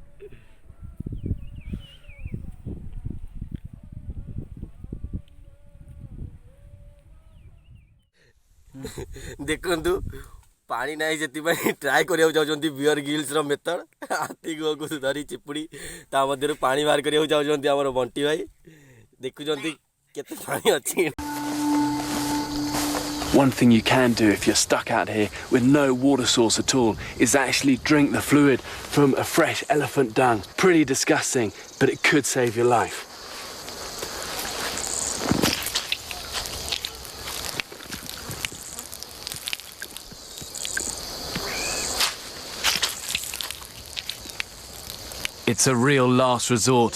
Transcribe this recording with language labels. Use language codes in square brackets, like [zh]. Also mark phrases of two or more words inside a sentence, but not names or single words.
[or] ଦେଖନ୍ତୁ ପାଣି ନାହିଁ, ସେଥିପାଇଁ ଟ୍ରାଏ କରିବାକୁ ଯାଉଛନ୍ତି ବିୟର ଗିଲ୍ସର ମେଥଡ଼। ହାତୀ ଗୁଅକୁ ଧରି ଚିପୁଡ଼ି ତା ମଧ୍ୟରୁ ପାଣି ବାହାର କରିବାକୁ ଯାଉଛନ୍ତି ଆମର ବଣ୍ଟି ଭାଇ। ଦେଖୁଛନ୍ତି କେତେ ପାଣି ଅଛି। [en] One thing you can do if you're stuck out here with no water source at all is actually drink the fluid from a fresh elephant dung. Pretty disgusting, but it could save your life. It's a real last resort.